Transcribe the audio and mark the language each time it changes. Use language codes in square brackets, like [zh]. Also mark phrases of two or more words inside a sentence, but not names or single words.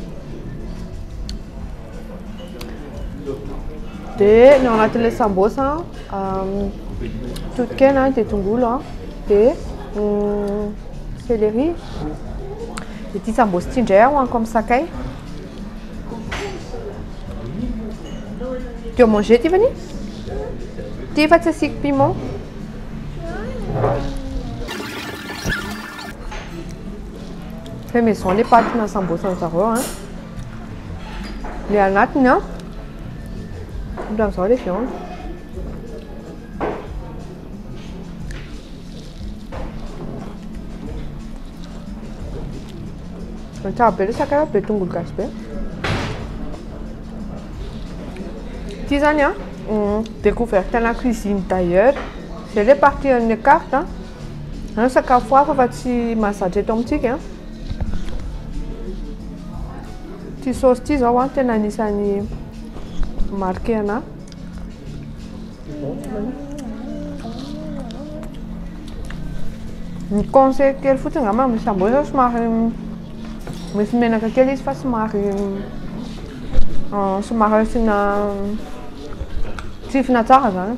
[mg] Dia ny ao anatin'ilay sambosa totokena dia tongolo dia céleri. Dia ity sambosa ity indray hoaniko amin'ny sakay. [fr] Tu as mangé Tiffany? [mg] Ty fa tsy asiako piment. [fr] Fait maison les pâtes [mg] na sambosa zareo le anatiny ohatran'izao le viande. Tsara be le sakay be tongolo gasy be. Ty zany découverte na [fr] cuisine d'ailleurs. C'est les parties en carte [mg] sakafo hafa fa tsy mahazatra eto amintsika. Ty sauce ty zao tena anisan'ny marqué anahy. Ny conseil kely fotsiny angamba misy sambosa somary misy menaka kely izy fa somary asiana tsifina tsara zany.